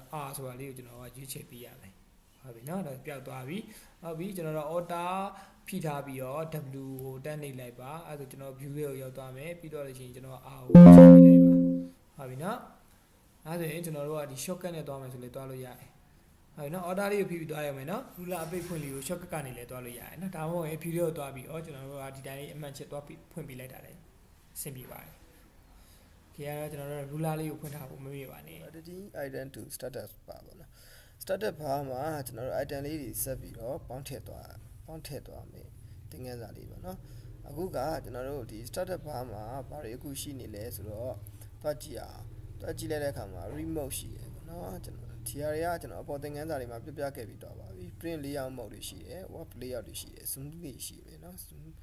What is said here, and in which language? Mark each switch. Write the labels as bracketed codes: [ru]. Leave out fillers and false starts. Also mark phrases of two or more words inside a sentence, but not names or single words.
[my] R ဆိုတာလေးကိုကျွန်တော်ကရွေးချယ်ပေးရမယ်ဟုတ်ပြီเนาะဒါပျောက်သွားပြီဟုတ်ပြီကျွန်တော်တို့ order ဖိထားပြီးတော့ W ကိုတက်နေလိုက်ပါအဲဒါဆိုကျွန်တော် view လေးကိုရောက်သွားမယ်ပြီးတော့လို့ရှိရင်ကျွန်တော် R ကိုရွေးချယ်ပေးလိုက်ပါဟုတ်ပြီเนาะအဲဆိုရင်ကျွန်တော်တို့ကဒီ shortcut နဲ့တွားမယ်ဆိုလေတွားလို့ရတယ်ဟုတ်နော် order လေးကိုဖိပြီးသွားရမယ်နော် ruler အပိတ်ဖွင့်လေးကို shortcut ကနေလည်းသွားလို့ရတယ်နော်ဒါမှမဟုတ်ရင် video ကိုသွားပြီးကျွန်တော်တို့ကဒီတိုင်းလေးအမှန်ချက်သွားပြီးဖွင့်ပေးလိုက်တာလည်းအဆင်ပြေပါတယ်ဒီကတော့ကျွန်တော်တို့ ruler လေးကိုဖွင့်ထားဖို့မမေ့ပါနဲ့ [en] editing item to status bar [my] ပေါ့နော် [en] status bar [my] မှာကျွန်တော်တို့ item လေးတွေဆက်ပြီးတော့ပေါင်းထည့်သွားမယ်သင်ခန်းစာလေးပေါ့နော်အခုကကျွန်တော်တို့ဒီ [en] status bar [my] မှာဘာတွေအခုရှိနေလဲဆိုတော့တွားကြည့်လိုက်တဲ့အခါမှာ remote ရှိတယ်ပေါ့နော်ကျွန်တော်ဒီဟာတွေကကျွန်တော်အပေါ်သင်ခန်းစာတွေမှာပြပြခဲ့ပြီးတော့ပါပြီ [en] print layout mode [my] တွေရှိတယ် [en] web layout [my] တွေရှိတယ် zoom တွေရှိတယ်နော် zoom